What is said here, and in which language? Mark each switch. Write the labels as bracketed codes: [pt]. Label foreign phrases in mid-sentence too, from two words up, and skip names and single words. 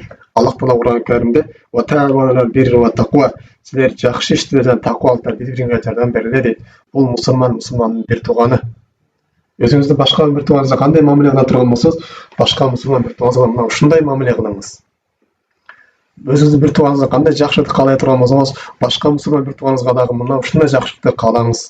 [ky] Аллах Таала Кур'ан Каримде [ar] وتعاونوا البر والتقوى, [ky] силер жакшы иште жана таквалыкта бири-бириңерге жардам бергиле дейт. Бул мусулмандын бир тууганы. Өзүңүздү башка бир тууганыңызга кандай мамиле кыла турган болсоңуз, башка мусулман бир тууганыңызга мына ушундай мамиле кылыңыз. Өзүңүздүн бир тууганыңызга кандай жакшылык каалай турган болсоңуз, башка мусулман бир тууганыңызга дагы мына ушундай жакшылыкты каалаңыз.